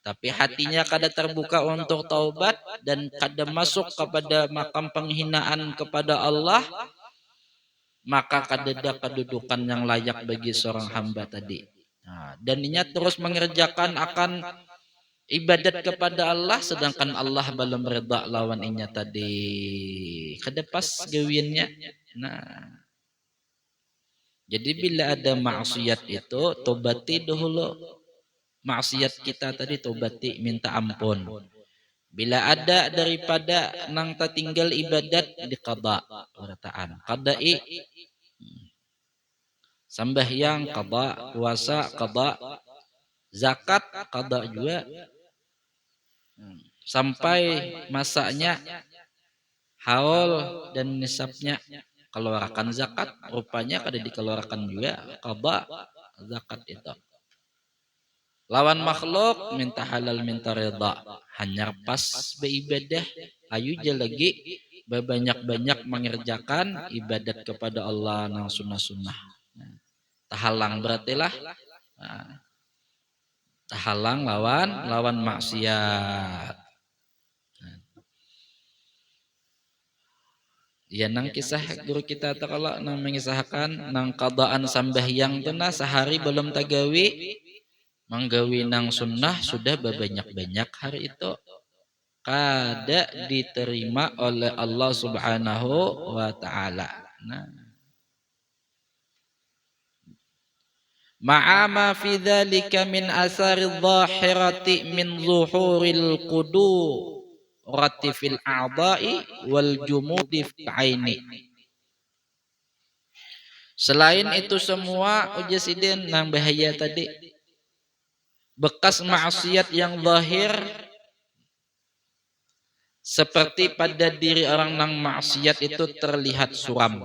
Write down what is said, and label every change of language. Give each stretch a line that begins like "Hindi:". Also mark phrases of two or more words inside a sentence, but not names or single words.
Banjar: Tapi hatinya kada terbuka untuk taubat dan kada masuk kepada makam penghinaan kepada Allah, maka kada ada kedudukan yang layak bagi seorang hamba tadi. Nah, dan inya terus mengerjakan akan ibadat kepada Allah sedangkan Allah belum reda lawan inya tadi. Kada pas gawinnya. Nah, jadi bila ada maksiat itu tobati dahulu. Maksiat kita tadi tobati, minta ampun. Bila ada daripada nang tertinggal ibadat diqada, perkataan qada'i, sembahyang qada, puasa qada, zakat qada juga. Sampai masanya haul dan nisabnya keluarkan zakat, rupanya kada dikeluarkan juga qada zakat itu. Lawan makhluk minta halal minta reda, hanya pas beribadah ayu je lagi banyak-banyak mengerjakan ibadat kepada Allah nang sunnah-sunnah. Tahalang berarti lah tahalang lawan maksiat. Ya nang kisah guru kita tu kalau nang mengisahkan nang qadaan sambahyang tu nah sehari belum tagawi, manggawi nang sunnah sudah berbanyak-banyak hari itu kada diterima oleh Allah
Arabic: سبحانه وتعالى. Nah, مع ما في ذلك من آثار ظاهرة من ظهور الكدورة في الأعضاء والجمود في العين. Selain itu semua ujasidin nang bahaya tadi, bekas maksiat yang zahir seperti pada diri orang nang maksiat itu terlihat suram.